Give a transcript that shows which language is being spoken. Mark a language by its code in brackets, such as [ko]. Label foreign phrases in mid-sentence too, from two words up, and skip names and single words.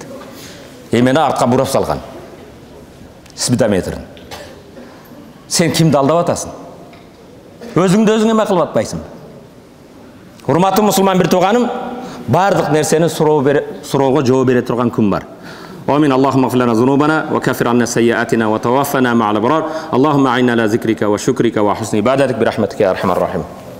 [kk] Мені артқа бұрап салған. Спидометрін. Сен кімді алдап атасың? Өзіңді өзіңе ме қылып атпайсың? Урматтуу мұсылман бір туғаным, барлық нәрсені сұрауға жауап бере тұрған күн бар. [ar] آمين. اللهم اغفر لنا ذنوبنا وكفر عنا سيئاتنا وتوفنا مع الأبرار. اللهم أعنا على ذكرك وشكرك وحسن عبادتك برحمتك يا أرحم الراحمين.